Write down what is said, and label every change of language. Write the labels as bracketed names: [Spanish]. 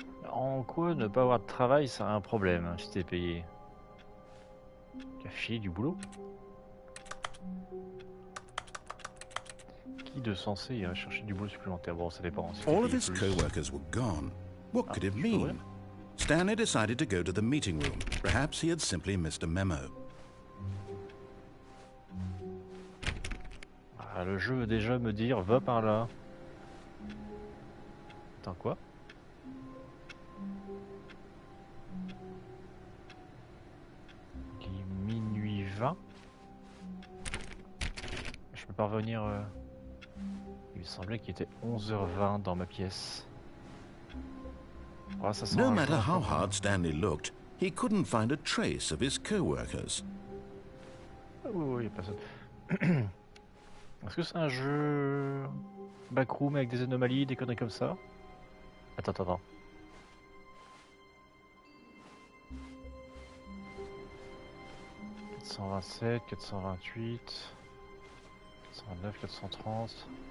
[French] En quoi ne pas avoir de travail, c'est un problème si t'es payé? T'as filé du boulot? Qui de censé irait chercher du boulot supplémentaire? Bon, ça dépend. Si [English] All of his co-workers were gone. What could it mean? Stanley decided to go to the meeting room. Perhaps he had simply missed a memo. [French] Ah, le jeu veut déjà me dire va par là. Attends, quoi? Il est minuit 20. Je peux pas revenir. Il me semblait qu'il était 11h20 dans ma pièce. Oh, ça sent [English] No matter how hard Stanley looked, he couldn't find a trace of his co-workers. [French] Oh, il n'y a personne. Est-ce que c'est un jeu backroom avec des anomalies, des conneries comme ça? Attends. 427, 428, 429, 430.